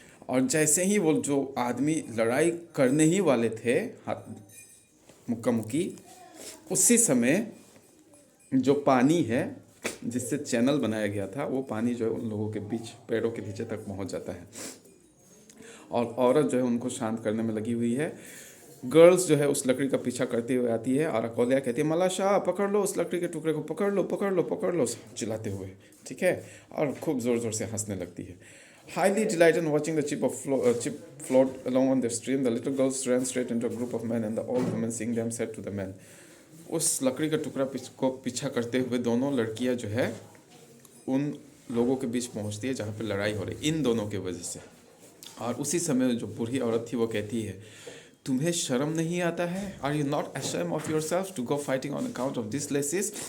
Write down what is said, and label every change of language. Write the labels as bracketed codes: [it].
[hi] और जैसे ही वो जो आदमी लड़ाई करने ही वाले थे मुक्का मुक्की, उसी समय जो पानी है जिससे चैनल बनाया गया था वो पानी जो है उन लोगों के बीच पैरों के नीचे तक पहुंच जाता है और औरत जो है उनको शांत करने में लगी हुई है. गर्ल्स जो है उस लकड़ी का पीछा करते हुए आती है और अकोलिया कहती है मलाशा पकड़ लो उस लकड़ी के टुकड़े को, पकड़ लो पकड़ लो पकड़ लो, चिल्लाते हुए, ठीक है, और खूब ज़ोर ज़ोर से हंसने लगती है. [en] Highly delighted in watching the ship float along on the stream, the little girls ran straight into a group of men, and the old woman seeing them said to the men. [hi] उस लकड़ी का टुकड़ा को पीछा करते हुए दोनों लड़कियां जो है उन लोगों के बीच पहुंचती है जहाँ पे लड़ाई हो रही इन दोनों के वजह से. और उसी समय जो बूढ़ी औरत थी वो कहती है तुम्हें शर्म नहीं आता है? [en] Are you not ashamed of your self to go fighting on account of this lasses?